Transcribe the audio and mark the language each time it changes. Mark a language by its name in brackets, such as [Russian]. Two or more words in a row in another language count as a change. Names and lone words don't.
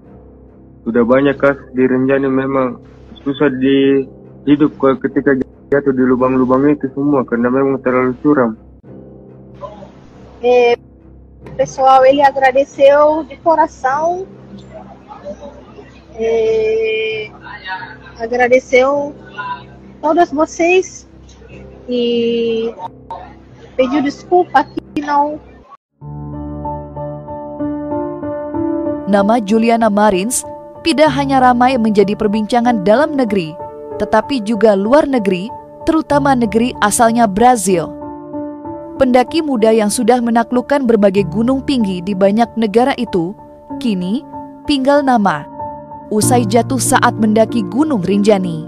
[Indonesian] sudah banyak kasus di Rinjani memang susah hidup ketika jatuh di lubang-lubang itu semua karena memang terlalu curam. [Portuguese] Pessoal, ele agradeceu de coração, agradeceu todos vocês e pediu desculpa que não. [Indonesian] Nama Juliana Marins tidak hanya ramai menjadi perbincangan dalam negeri, tetapi juga luar negeri, terutama negeri asalnya Brazil. Pendaki muda yang sudah menaklukkan berbagai gunung tinggi di banyak negara itu, kini tinggal nama, usai jatuh saat mendaki Gunung Rinjani.